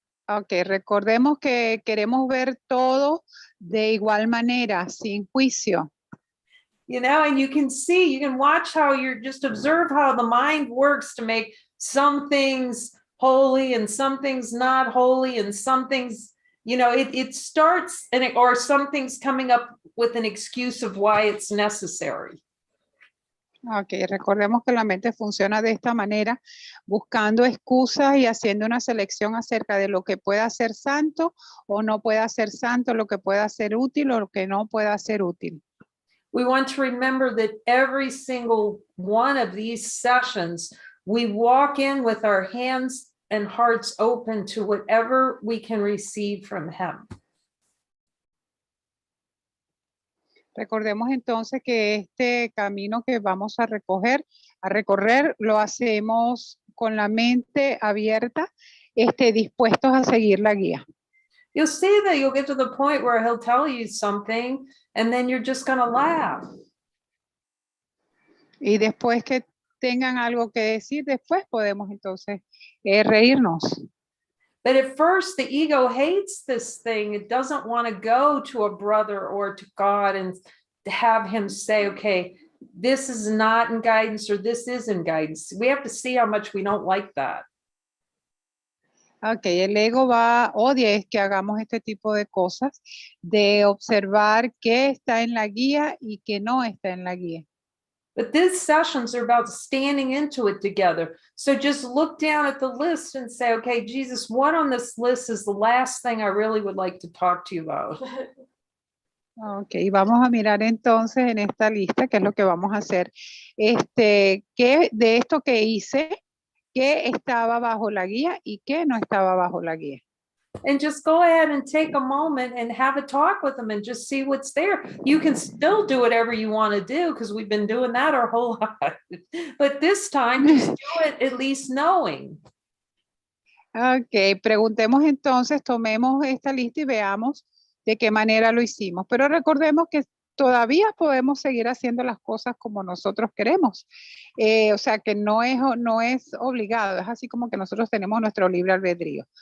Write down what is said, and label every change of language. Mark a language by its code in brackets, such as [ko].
[es] Ok, recordemos que queremos ver todo de igual manera, sin juicio. [en] You know, and you can watch how you're just observe how the mind works to make some things holy and some things not holy and some things, you know, it starts or some things coming up with an excuse of why it's necessary. [es] Ok, recordemos que la mente funciona de esta manera, buscando excusas y haciendo una selección acerca de lo que pueda ser santo o no pueda ser santo, lo que pueda ser útil o lo que no pueda ser útil. [en] We want to remember that every single one of these sessions, we walk in with our hands and hearts open to whatever we can receive from him. [es] Recordemos entonces que este camino que vamos a recorrer, lo hacemos con la mente abierta, dispuestos a seguir la guía. [en] You'll see that you'll get to the point where he'll tell you something and then you're just going to laugh. [es] Y después que tengan algo que decir, después podemos entonces reírnos. [en] But at first, the ego hates this thing. It doesn't want to go to a brother or to God and have him say, okay, this is not in guidance or this is in guidance. We have to see how much we don't like that. [es] Ok, el ego odia es que hagamos este tipo de cosas, de observar qué está en la guía y qué no está en la guía. [en] But these sessions are about standing into it together. So just look down at the list and say, okay, Jesus, what on this list is the last thing I really would like to talk to you about? [es] Ok, vamos a mirar entonces en esta lista, qué es lo que vamos a hacer. ¿Qué de esto que hice, qué estaba bajo la guía y qué no estaba bajo la guía? [en] And just go ahead and take a moment and have a talk with them and just see what's there. You can still do whatever you want to do because we've been doing that our whole life. But this time, just do it at least knowing. [es] Ok, preguntemos entonces, tomemos esta lista y veamos de qué manera lo hicimos. Pero recordemos que todavía podemos seguir haciendo las cosas como nosotros queremos. O sea que no es obligado, es así como que nosotros tenemos nuestro libre albedrío.